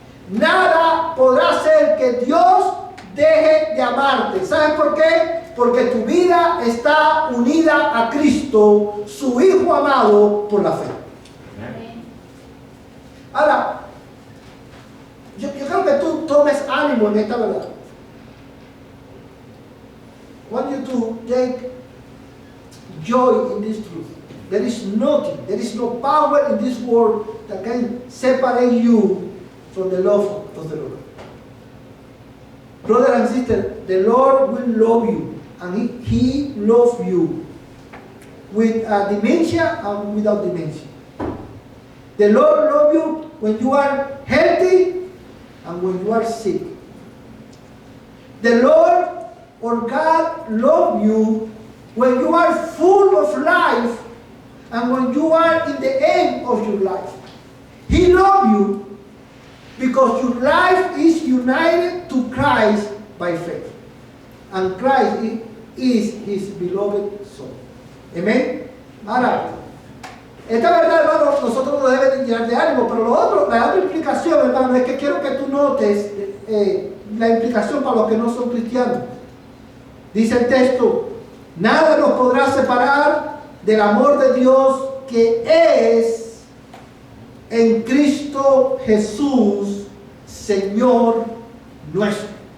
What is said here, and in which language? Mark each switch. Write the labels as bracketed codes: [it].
[es] Nada podrá hacer que Dios deje de amarte. ¿Sabes por qué? Porque tu vida está unida a Cristo, su Hijo amado, por la fe. Ahora, yo creo que tú tomes ánimo en esta verdad. [en] I want you to take joy in this truth. There is nothing, there is no power in this world that can separate you from the love of the Lord. Brother and sister, the Lord will love you, and He loves you with dementia and without dementia. The Lord loves you when you are healthy and when you are sick. The Lord or God loves you when you are full of life and when you are in the end of your life. He loves you because your life is united to Christ by faith. And Christ is His beloved Son. Amen. [es] Ahora, esta verdad, hermano, nosotros nos debe llenar de ánimo, pero la otra implicación, hermano, es que quiero que tú notes la implicación para los que no son cristianos. Dice el texto, nada nos podrá separar del amor de Dios que es en Cristo Jesús, Señor nuestro.